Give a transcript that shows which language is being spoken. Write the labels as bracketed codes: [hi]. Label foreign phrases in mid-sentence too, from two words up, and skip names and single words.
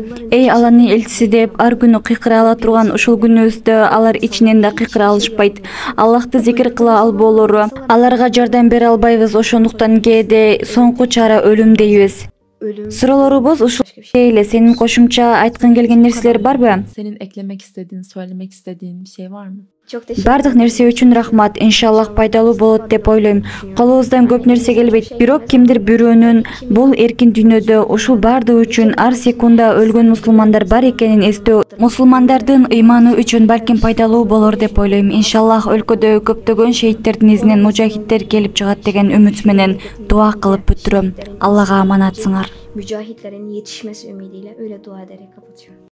[ky] Эй Алланын элчиси деп ар күнү кыйкыра ала турган ушул күнүбүздө алар ичинен да кыйкыра алышпайт. Аллахты зикир кыла албоолору, аларга жардам бере албайбыз, ошондуктан соңку чара өлүм дейбиз. Суроолорубуз ушул эле. Сенин кошумча айткың келген нерселер барбы? [tr] Senin eklemek istediğin, söylemek istediğin bir şey var mı? [ky] Бардык нерсе үчүн рахмат. Иншаллах пайдалуу болот деп ойлойм. Колубуздан көп нерсе келбейт, бирок кимдир бирөөнүн бул эркин дүйнөдө ушул бардыгы үчүн ар секунда өлгөн мусулмандар бар экенин эстөө мусулмандардын ыйманы үчүн балким пайдалуу болор деп ойлойм. Иншаллах өлкөдө көптөгөн шейиттердин изинен мужахиттер келип чыгат деген үмүт менен дуа кылып бүтүрөм. Аллага аманатсыңар. [tr] Mücahitlerin yetişmesi ümidiyle öyle dua ederek kapatıyorum.